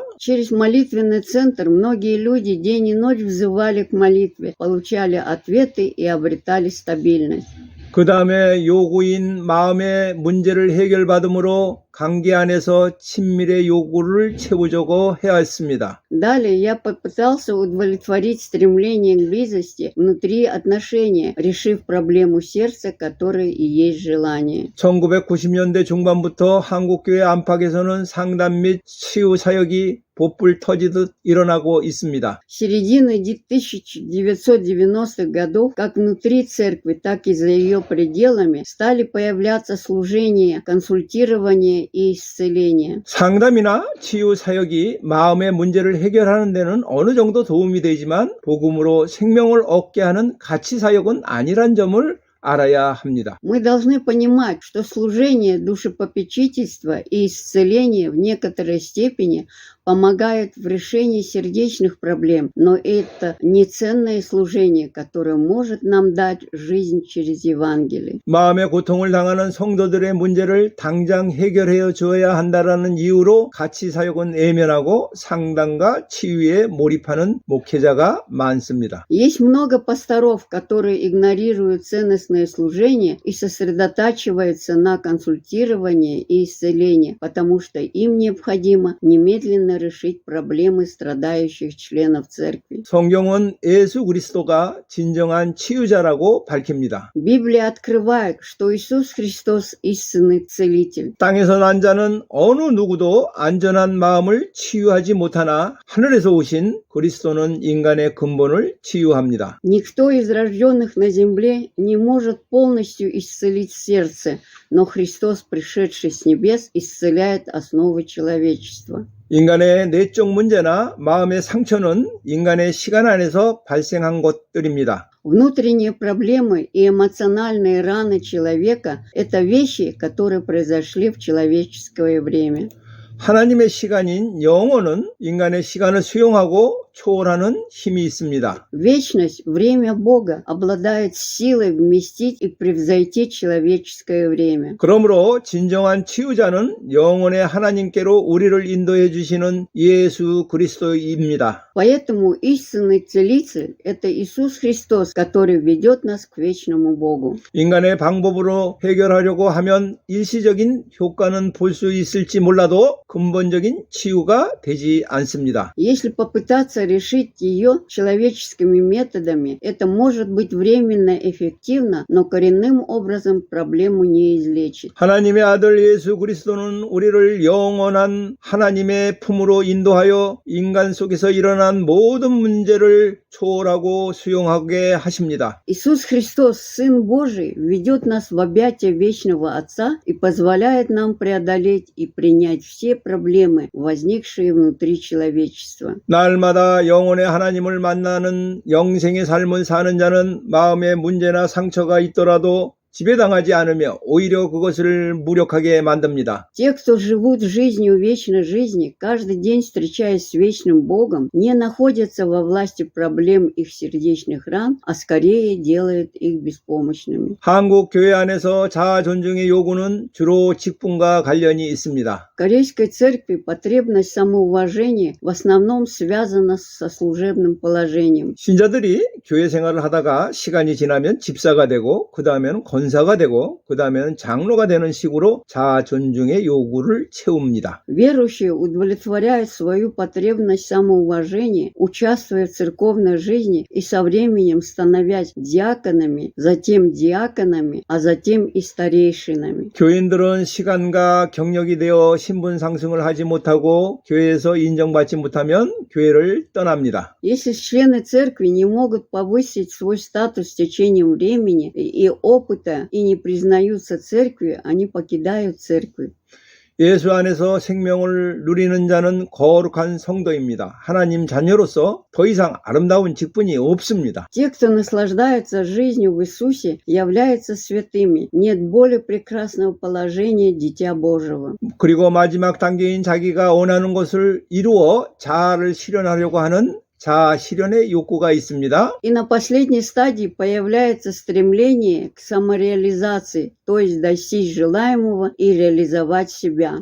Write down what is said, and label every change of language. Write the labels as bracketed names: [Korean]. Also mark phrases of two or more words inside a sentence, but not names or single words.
[Russian] Через молитвенный центр многие люди день и ночь взывали к молитве, получали ответы и обретали стабильность. [Korean] 그 다음에 요구인 마음의 문제를 해결받음으로 관계 안에서 친밀의 요구를 채우려고 해야 했습니다. [Russian] Далее я попытался удовлетворить стремление к близости внутри отношения, решив проблему сердца, которая и есть желание. [Korean] 1990년대 중반부터 한국교회 안팎에서는 상담 및 치유 사역이 봇불 터지듯 일어나고 있습니다. [Russian] С середины 1990-х годов, как внутри церкви, так и за ее пределами, стали появляться служения, консультирования и исцеления. [Korean] 상담이나 치유 사역이 마음의 문제를 해결하는 데는 어느 정도 도움이 되지만 복음으로 생명을 얻게 하는 가치 사역은 아니란 점을 알아야 합니다. [Russian] Мы должны понимать, что служение душепопечительства и исцеления в некоторой степени помогает в решении сердечных проблем, но это не ценное служение, которое может нам дать жизнь через Евангелие. [Korean] 마음의 고통을 당하는 성도들의 문제를 당장 해결해 줘야 한다라는 이유로 가치 사역은 외면하고 상담과 치유에 몰입하는 목회자가 많습니다. [Russian] Есть много пасторов, которые игнорируют ценностное служение и сосредотачиваются на консультировании и исцелении, потому что им необходимо немедленно решить проблемы страдающих членов церкви. [Korean] 성경은 예수 그리스도가 진정한 치유자라고 밝힙니다. [Russian] Библия открывает, что Иисус Христос истинный целитель. [Korean] 땅에서 난 자는 어느 누구도 안전한 마음을 치유하지 못하나 하늘에서 오신 그리스도는 인간의 근본을 치유합니다. [Russian] Никто из рожденных на земле не может полностью исцелить сердце, но Христос, пришедший с небес, исцеляет основы человечества. [Korean] 인간의 내적 문제나 마음의 상처는 인간의 시간 안에서 발생한 것들입니다. [Russian] Внутренние проблемы и эмоциональные раны человека – это вещи, которые произошли в человеческое время. [Korean] 하나님의 시간인 영혼은 인간의 시간을 수용하고 초월하는 힘이 있습니다. [Russian] Вечность, время Бога, обладает силой вместить и превзойти человеческое время. [Korean] 그러므로 진정한 치유자는 영혼의 하나님께로 우리를 인도해 주시는 예수 그리스도입니다. [Russian] Поэтому истинный целитель – это Иисус Христос, который ведет нас к вечному Богу. [Korean] 인간의 방법으로 해결하려고 하면 일시적인 효과는 볼 수 있을지 몰라도 근본적인 치유가 되지 않습니다. [Russian] Если попытаться решить ее человеческими методами, это может быть временно эффективно, но коренным образом проблему не излечит. [Korean] 하나님의 아들 예수 그리스도는 우리를 영원한 하나님의 품으로 인도하여 인간 속에서 일어난 모든 문제를 초월하고 수용하게 하십니다. [Russian] Иисус Христос, Сын Божий, ведет нас в объятия вечного Отца и позволяет нам преодолеть и принять все проблемы, возникшие внутри человечества. [Korean] 날마다 영혼의 하나님을 만나는 영생의 삶을 사는 자는 마음에 문제나 상처가 있더라도 지배당하지 않으며 오히려 그것을 무력하게 만듭니다. [Russian] Те, кто живут жизнью вечной жизни, каждый день встречаясь с вечным Богом, не находятся во власти проблем их сердечных ран, а скорее делает их беспомощными. [Korean] 한국 교회 안에서 자아 존중의 요구는 주로 직분과 관련이 있습니다. [Russian] В Корейской церкви потребность самоуважения в основном связана со служебным положением. [Korean] 신자들이 교회 생활을 하다가 시간이 지나면 집사가 되고 그 다음에는 권사가 되고 그 다음에는 장로가 되는 식으로 자아 존중의 요구를 채웁니다. [Russian] Верующие удовлетворяют свою потребность самоуважения, участвуя в церковной жизни и со временем становясь диаконами, а затем и старейшинами. [Korean] 교인들은 시간과 경력이 되어 신분 상승을 하지 못하고 교회에서 인정받지 못하면 교회를 떠납니다. [Russian] Если члены церкви не могут повысить свой статус с течением времени и опыта и не признаются церкви, они покидают церковь. [Korean] 예수 안에서 생명을 누리는 자는 거룩한 성도입니다. 하나님 자녀로서 더 이상 아름다운 직분이 없습니다. [Russian] Те, кто наслаждается жизнью в Иисусе, являются святыми. Нет более прекрасного положения Дитя Божьего. [Korean] 그리고 마지막 단계인 자기가 원하는 것을 이루어 자아를 실현하려고 하는 자아 실현의 욕구가 있습니다. [Russian] И на последней стадии появляется стремление к самореализации, то есть достичь желаемого и реализовать себя.